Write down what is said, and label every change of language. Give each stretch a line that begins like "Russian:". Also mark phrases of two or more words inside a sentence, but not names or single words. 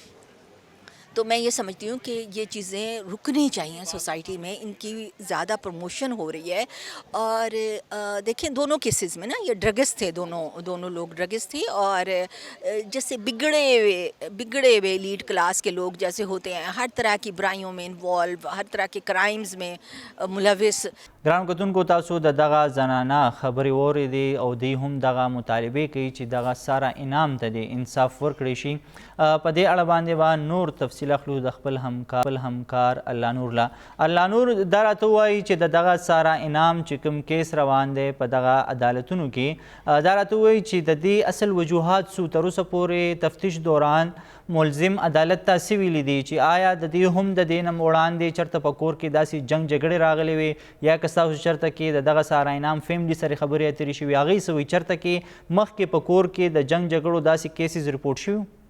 Urdu: تو میں یہ سمجھتی ہوں کہ یہ چیزیں رکنی چاہئیں سوسائٹی میں، ان کی زیادہ پروموشن ہو رہی ہے. اور دیکھیں دونوں کیسز میں نا یہ ڈرگسٹ تھے، دونوں لوگ ڈرگسٹ تھے. اور جیسے بگڑے ہوئے
English: lead class
Urdu: کے لوگ جیسے ہوتے ہیں، ہر طرح کی برائیوں میں انوالو، ہر طرح کے کرائمز میں ملوث.
Pashto: ګران کتونکو تاسو د دغه زنانه خبرې واورېدې او دوی هم دغه مطالبې کوي چې دغه ساره انعام ته د انصاف ورکړی شي. په دې اړه باندې به نور تفصیل اخلو د خپل همکار الله نور لا. الله نور دا راته ووایي چې د دغه ساره انعام چې کوم کیس روان دی په دغه عدالتونو کې، دا راته ووایي چې د دې اصل وجوهات څو تر اوسه پورې تفتیش دوران ملزم عدالت ته څه ویلي دي چې آیا د دې هم د دې نه وړاندې چېرته په کور کې داسې جنګ جګړې راغلې وې یا که ستاسو چېرته کې د دغه ساره انعام فیملي سره خبرې اترې شوي، هغوی څه وایي چېرته کې مخکې په کور کې د جنګ جګړو داسې
English: cases report
Pashto: شوي؟